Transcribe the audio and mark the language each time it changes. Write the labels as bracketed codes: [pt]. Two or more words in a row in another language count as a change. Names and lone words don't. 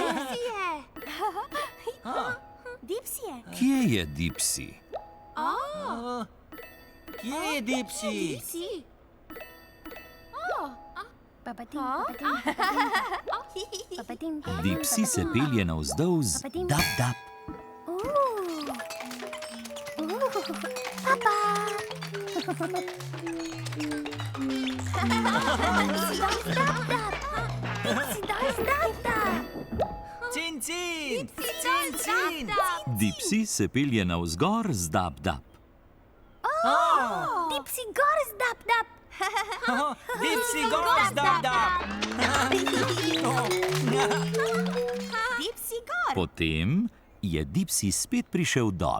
[sl] Kje je Dipsy? Kje je Dipsy? Dipsy se pelje navzdol z dab-dab. Cin, cin! Cin, cin! Dipsy se pelje navzgor z dab-dab. Dipsy gor z dab-dab. Dipsy gor, dab, dab! Potem je Dipsy spet prišel dol.